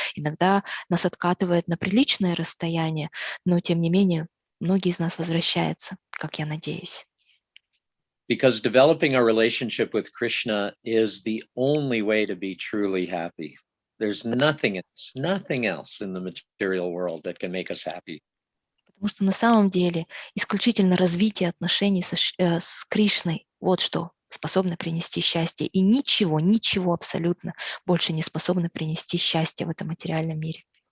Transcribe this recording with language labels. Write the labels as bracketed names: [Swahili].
[Russian] Иногда нас откатывает на приличное расстояние, но тем не менее многие из нас возвращаются, как я надеюсь. [English] Because developing our relationship with Krishna is the only way to be truly happy. There's nothing else in the material world that can make us happy. [Russian] Потому что на самом деле исключительно развитие отношений с Кришной, вот что способно принести счастье. И ничего абсолютно больше не способно принести счастье в этом материальном мире.